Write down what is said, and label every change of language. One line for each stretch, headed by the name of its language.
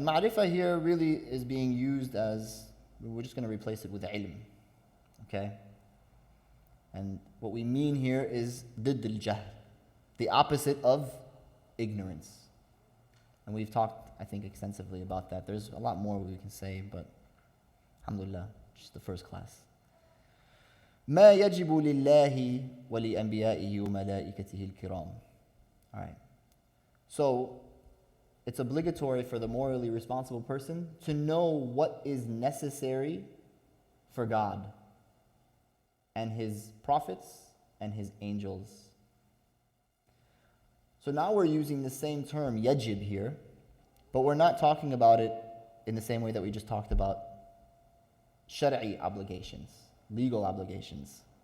English: Ma'rifah here really is being used as, we're just going to replace it with ilm. Okay? And what we mean here is
Arabic: ضد الجهل,
English: the opposite of ignorance. And we've talked, I think, extensively about that. There's a lot more we can say, but alhamdulillah, just the first class.
Arabic: ما يجب لله ولأنبيائه وملائكته الكرام.
English: All right. So, it's obligatory for the morally responsible person to know what is necessary for God and His prophets and His angels. So now we're using the same term, yajib, here, but we're not talking about it in the same way that we just talked about shar'i obligations, legal obligations.